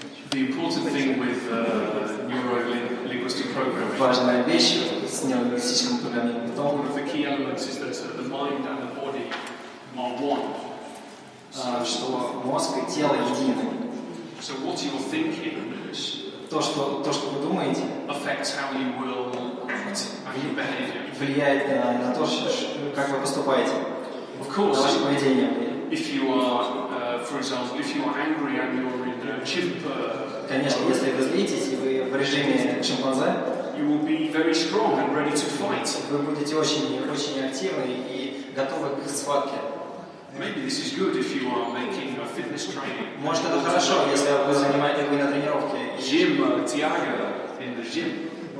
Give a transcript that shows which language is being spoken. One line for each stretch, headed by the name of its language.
English: The important thing with neuro-linguistic programming,
Russian: важная вещь с нейролингвистическим программированием в том,
English: one of the key elements is that the mind and the body are one.
Russian: Что мозг и тело едины.
English: So what you're thinking,
Russian: то, что вы думаете,
English: affects how you will act and your behavior.
Russian: Влияет на то, как вы поступаете.
English: Of course,
Russian: на ваше поведение.
English: If you are, for example, if you are angry and you're in a chimp,
Russian: конечно, если вы злитесь и вы в режиме шимпанзе,
English: you will be very strong and ready to fight.
Russian: Вы будете очень активны и готовы к схватке.
English: Maybe this is good if you are making a fitness training.
Russian: Может, это хорошо, если вы занимаетесь на тренировке.
English: Gym, тяга in the gym.